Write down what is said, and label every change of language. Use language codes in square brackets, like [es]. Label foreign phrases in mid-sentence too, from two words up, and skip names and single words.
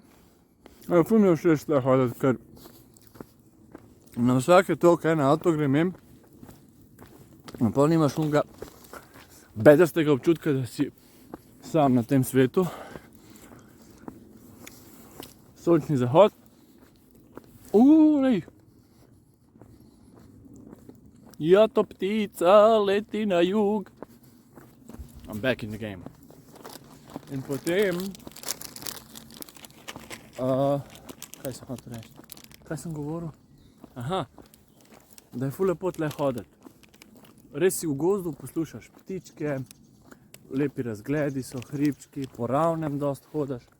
[sl] Ful mi je všeč tle hoditi, ker na vsake toliko ene avto grem in pol nimaš unega bedastega občutka, da si sam na tem svetu. Sončni zahod. Lej. Jato ptica leti na jug. [en] I'm back in the game. [sl] In potem... kaj sem hotel reči? Kaj sem govoril? Aha, da je ful lepo tle hoditi. Res si v gozdu, poslušaš ptičke, lepi razgledi so, hribčki, po ravnem dost hodaš.